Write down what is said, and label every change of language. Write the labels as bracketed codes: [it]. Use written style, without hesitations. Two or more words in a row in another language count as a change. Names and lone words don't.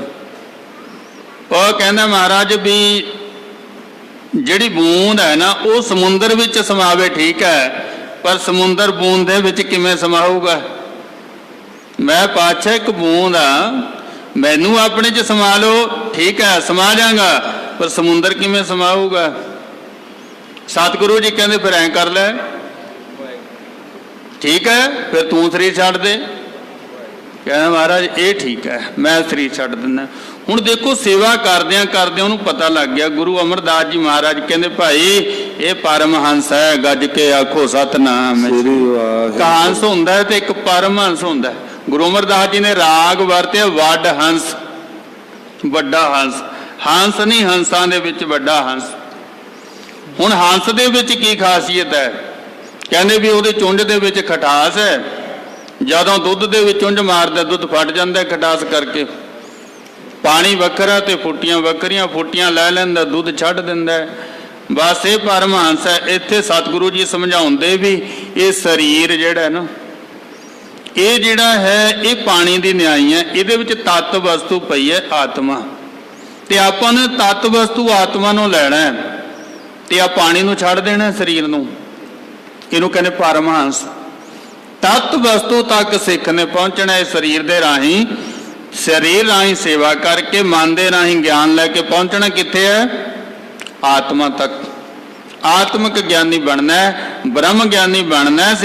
[pa] ਉਹ ਕਹਿੰਦਾ ਮਹਾਰਾਜ ਵੀ ਜਿਹੜੀ ਬੂੰਦ ਹੈ ਨਾ ਉਹ ਸਮੁੰਦਰ ਵਿੱਚ ਸਮਾਵੇ, ਠੀਕ ਹੈ, ਪਰ ਸਮੁੰਦਰ ਬੂੰਦ ਦੇ ਵਿੱਚ ਕਿਵੇਂ ਸਮਾਊਗਾ? ਮੈਂ ਪਾਤਸ਼ਾਹ ਇੱਕ ਬੂੰਦ ਆ, ਮੈਨੂੰ ਆਪਣੇ 'ਚ ਸਮਾ ਲਓ, ਠੀਕ ਹੈ ਸਮਾ ਜਾਗਾ, ਪਰ ਸਮੁੰਦਰ ਕਿਵੇਂ ਸਮਾਊਗਾ? ਸਤਿਗੁਰੂ ਜੀ ਕਹਿੰਦੇ ਫਿਰ ਐਂ ਕਰ ਲੈ, ਠੀਕ ਹੈ ਫਿਰ ਤੂੰ ਸਰੀਰ ਛੱਡ ਦੇ। ਕਹਿਣਾ ਮਹਾਰਾਜ ਯੇ ਠੀਕ ਹੈ ਮੈਂ ਸਰੀਰ ਛੱਡ ਦਿੰਦਾ। ਹੁਣ ਦੇਖੋ ਸੇਵਾ ਕਰਦਿਆਂ ਕਰਦਿਆਂ ਉਹਨੂੰ ਪਤਾ ਲੱਗ ਗਿਆ। ਗੁਰੂ ਅਮਰਦਾਸ ਜੀ ਮਹਾਰਾਜ ਕਹਤੇ ਭਾਈ ਯੇ ਪਰਮਹੰਸ ਹੈ, ਗੱਜ ਕੇ ਆਖੋ ਸਤਿਨਾਮ। ਹੰਸ ਹੁੰਦਾ ਹੈ ਤੇ ਏਕ ਪਰਮਹੰਸ ਹੁੰਦਾ ਹੈ। ਗੁਰੂ ਅਮਰਦਾਸ ਜੀ ਨੇ ਰਾਗ ਵਰਤੇ ਵਡ ਹੰਸ, ਵੱਡਾ ਹੰਸ। ਹੰਸ ਨਹੀਂ ਹੰਸਾਂ ਦੇ ਵਿਚ ਵੱਡਾ ਹੰਸ। ਹੁਣ ਹੰਸ ਦੇ ਵਿਚ ਕੀ ਖਾਸੀਅਤ ਹੈ? ਕਹਿੰਦੇ ਭੀ ਉਹਦੇ ਚੁੰਝ ਦੇ ਵਿੱਚ ਖਟਾਸ ਹੈ। ਜਦੋਂ ਦੁੱਧ ਦੇ ਵਿੱਚ ਚੁੰਝ ਮਾਰਦਾ ਦੁੱਧ ਫਟ ਜਾਂਦਾ ਖਟਾਸ ਕਰਕੇ। ਪਾਣੀ ਵੱਖਰਾ ਤੋ ਫੁੱਟੀਆਂ ਵੱਖਰੀਆਂ, ਫੁੱਟੀਆਂ ਲੈ ਲੈਂਦਾ ਦੁੱਧ ਛੱਡ ਦਿੰਦਾ ਹੈ। ਬਸ ਯੇ ਪਰਮਹੰਸ ਹੈ। ਇੱਥੇ ਸਤਗੁਰੂ ਜੀ ਸਮਝਾਉਂਦੇ ਭੀ ਯੇ ਸਰੀਰ ਜਿਹੜਾ ਨਾ ਯੇ ਜਿਹੜਾ ਹੈ ਯੇ ਪਾਣੀ ਦੀ ਨਿਆਈ ਹੈ। ਇਹਦੇ ਵਿਚ ਤੱਤ ਵਸਤੂ ਪਈ ਹੈ ਆਤਮਾ, ਤੇ ਆਪਾਂ ਨੇ ਤੱਤ ਵਸਤੂ ਆਤਮਾ ਨੂੰ ਲੈਣਾ ਹੈ ਤੇ ਆ ਪਾਣੀ ਨੂੰ ਛੱਡ ਦੇਣਾ ਸਰੀਰ ਨੂੰ। ਇਹਨੂੰ ਕਹਿੰਦੇ ਪਰਮਹੰਸ। ਤੱਤ ਵਸਤੂ ਤੱਕ ਸਿੱਖ ਨੇ ਪਹੁੰਚਣਾ ਹੈ ਸਰੀਰ ਦੇ ਰਾਹੀਂ। ਸਰੀਰ ਰਾਹੀ ਸੇਵਾ ਕਰਕੇ ਮਨ ਦੇ ਰਾਹੀ ਗਿਆਨ ਲੈਕੇ ਪਹੁੰਚਣਾ ਕਿੱਥੇ ਹੈ? ਆਤਮਾ ਤੱਕ। ਆਤਮਕ ਗਿਆਨੀ ਬਣਨਾ ਹੈ, ਬ੍ਰਹਮ ਗਿਆਨੀ ਬਣਨਾ ਹੈ।